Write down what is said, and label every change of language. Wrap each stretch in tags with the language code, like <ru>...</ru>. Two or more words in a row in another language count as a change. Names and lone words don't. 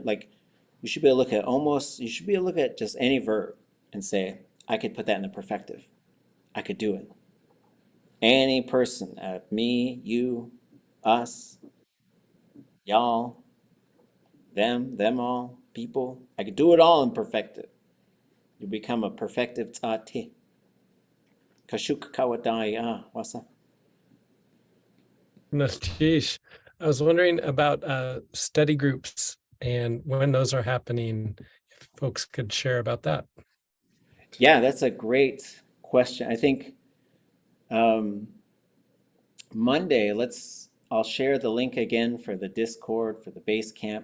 <en>Like, you should be able to look at just any verb and say, I could put that in the perfective. I could do it. Any person, me, you, us, y'all, them all, people. I could do it all in perfective. You become a perfective tate. Kashuk kawadai wasa. Nashish, I was wondering about study groups and when those are happening, if folks could share about that. Yeah, that's a great question. I think Monday, I'll share the link again for the Discord, for the base camp.</en>